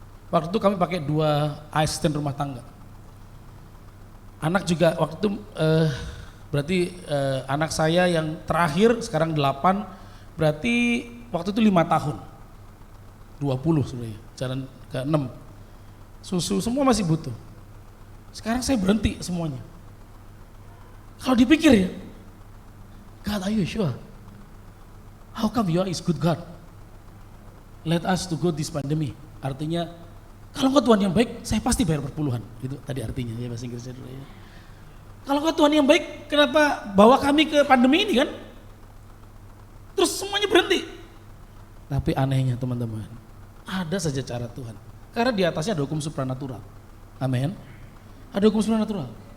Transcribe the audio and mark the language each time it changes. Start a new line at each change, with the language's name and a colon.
Indonesian: Waktu itu kami pakai 2 asisten rumah tangga. Anak juga waktu itu berarti anak saya yang terakhir sekarang 8, berarti waktu itu 5 tahun. 20 sebenarnya, jalan ke 6. Susu semua masih butuh. Sekarang saya berhenti semuanya. Kalau dipikir ya,
English: God, are you sure? How come you are is good God? Let us to go this pandemic.
Indonesian: Artinya, kalau engkau Tuhan yang baik, saya pasti bayar perpuluhan. Itu tadi artinya ya bahasa Inggrisnya dulu ya. Kalau engkau Tuhan yang baik, kenapa bawa kami ke pandemi ini kan? Terus semuanya berhenti. Tapi anehnya teman-teman, ada saja cara Tuhan. Karena di atasnya ada hukum supranatural. Amin. Ada hukum supranatural.